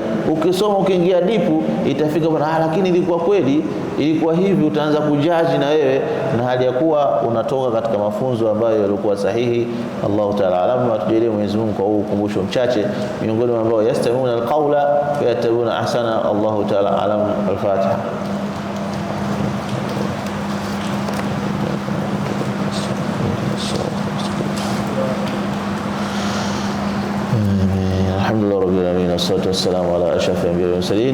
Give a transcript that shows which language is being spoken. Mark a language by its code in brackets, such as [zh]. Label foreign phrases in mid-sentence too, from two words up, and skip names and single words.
[sw] Ukisoma ukiingia dipu itafika bwana, lakini ilikuwa kweli, ilikuwa hivi, utaanza kujaji na wewe, na hali ya kuwa unatoka katika mafunzo ambayo yalikuwa sahihi. [ar] الله تعالى أعلم. [sw] Atujalie Mwenyezi Mungu kwa ukumbusho mchache miongoni mwa ambao [ar] يستمعون القول ويتبعون أحسن. الله تعالى أعلم. الفاتحة. الحمد لله رب العالمين، والصلاة والسلام على أشرف الأنبياء والمرسلين.